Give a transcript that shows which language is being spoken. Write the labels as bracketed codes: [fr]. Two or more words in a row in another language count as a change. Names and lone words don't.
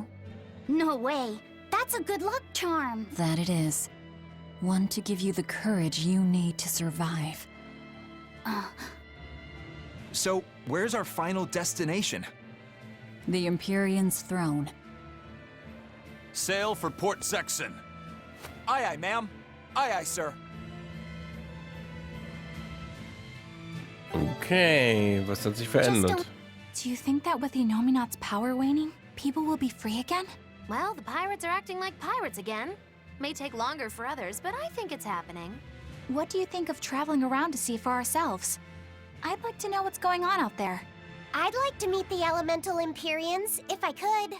[en] No way. That's a good luck charm. That it is. One to give you the courage you need to survive. So, where's our final destination? The Empyrean's throne. Sail for Port Zexon. Aye, aye, ma'am. Aye, aye, sir. [de] Okay, was hat sich verändert? [en] Do you think that with Inominat's power waning, people will be free again? Well, the pirates are acting like pirates again. May take longer for others, but I think it's happening. what do you think of traveling around to see for ourselves? I'd like to know what's going on out there. I'd like to meet the elemental Empyreans, if I could.